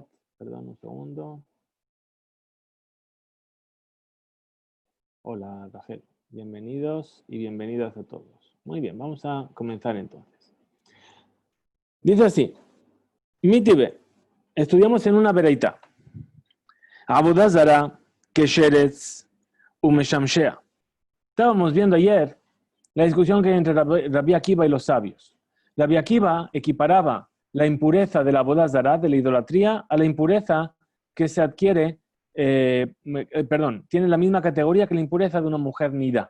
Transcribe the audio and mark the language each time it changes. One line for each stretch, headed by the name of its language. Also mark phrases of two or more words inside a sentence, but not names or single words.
Spanish: Perdón, un segundo. Hola, Rachel. Bienvenidos y bienvenidas a todos. Muy bien, vamos a comenzar entonces. Dice así. Mitibe. Estudiamos en una bereita. Avodah Zarah,
Hebrew: כשרץ, ומשמשיה.
Spanish: Estábamos viendo ayer la discusión que hay entre Rabbi Akiva y los sabios. Rabbi Akiva equiparaba la impureza de la Avodah Zarah, de la idolatría, a la impureza que se adquiere, tiene la misma categoría que la impureza de una mujer nida.